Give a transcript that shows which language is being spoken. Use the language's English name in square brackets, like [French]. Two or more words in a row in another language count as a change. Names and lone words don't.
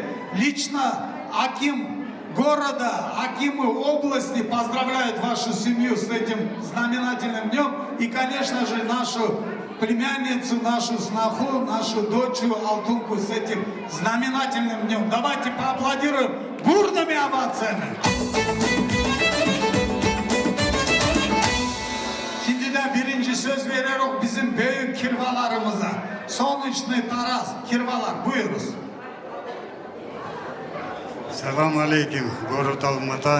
[Russian] Лично аким города, акимы области поздравляют вашу семью с этим знаменательным днем. И, конечно же, нашу племянницу, нашу сноху, нашу дочь Алтунку с этим знаменательным днем. Давайте поаплодируем бурными овациями. [Turkish] Şimdi de birinci söz veriyoruz bizim büyük kirvalarımıza. Sonuçlu Taraz, kirvalar buyuruz. Selam aleyküm Gorut Almata.